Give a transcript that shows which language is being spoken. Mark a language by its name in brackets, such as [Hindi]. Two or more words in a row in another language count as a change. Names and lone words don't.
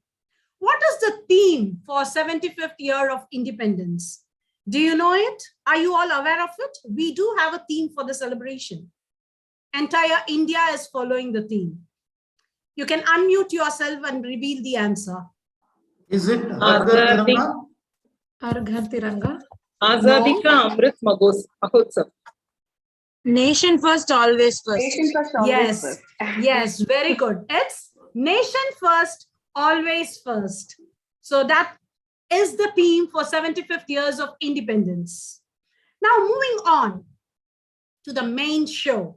[English] What is the theme for 75th year of independence? Do you know it? Are you all aware of it? We do have a theme for the celebration. Entire India is following the theme. You can unmute yourself and reveal the answer. Is it Har Ghar Tiranga? Har Ghar Tiranga? Azadi Ka Amrit Mahotsav. Nation first, always first. Nation first, always Yes, first. yes, very good. It's nation first, always first. So that is the theme for 75th years of independence. Now, moving on to the main show.